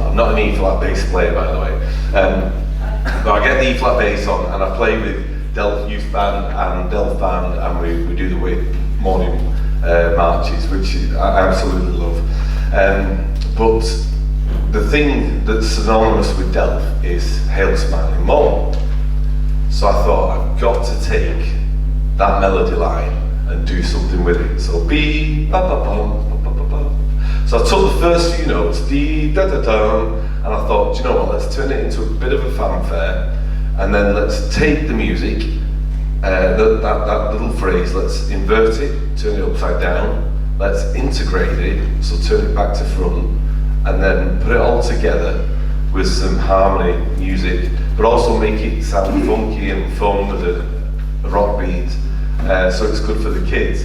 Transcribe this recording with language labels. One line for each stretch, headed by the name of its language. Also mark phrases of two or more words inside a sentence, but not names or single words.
English: I'm not an E-flat bass player, by the way, but I get the E-flat bass on and I play with Delph Youth Band and Delph Band, and we do the Whip morning marches, which I absolutely love. But the thing that's synonymous with Delph is Hail Smiling Morn. So I thought, I've got to take that melody line and do something with it. So be ba ba bum ba ba ba. So I took the first few notes, dee da da dum, and I thought, do you know what, let's turn it into a bit of a fanfare, and then let's take the music, that little phrase, let's invert it, turn it upside down, let's integrate it, so turn it back to front, and then put it all together with some harmony music, but also make it sound funky and fun with a rock beat, so it's good for the kids.